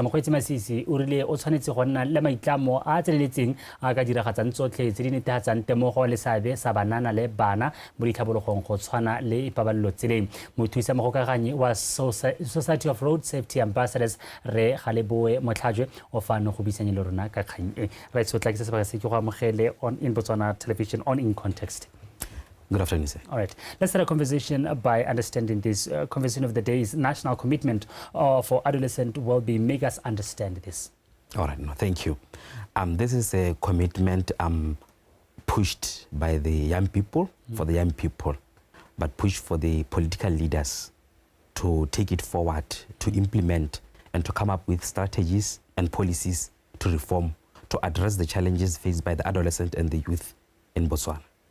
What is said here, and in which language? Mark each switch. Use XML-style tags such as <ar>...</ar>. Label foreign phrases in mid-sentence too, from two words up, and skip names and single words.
<tn>Mokgweetsi Masisi o rile o tshwanetse go nna le maitlamo a tseneletseng a ka diragatsang tsotlhe tse di netefatsang temogo le seabe sa banana le bana mo ditlhabologong go tshwana le ipabalelo tseleng. Mothusa mogokaganyi wa Society of Road Safety Ambassadors re Galeboe Motlhajwe o fano go bisanya le rona ka kgang e.</tn> <en>Right, so</en> <tn>tla ke se sebaka se ke go amogele on in Botswana Television on In Context.</tn> <en>Good afternoon, sir. All right, let's start a conversation by understanding this. Conversation of the day is national commitment for adolescent well-being. Make us understand this. All right, no, thank you. This is a commitment pushed by the young people, for the young people, but pushed for the political leaders to take it forward, to implement and to come up with strategies and policies to reform, to address the challenges faced by the adolescent and the youth in Botswana.</en>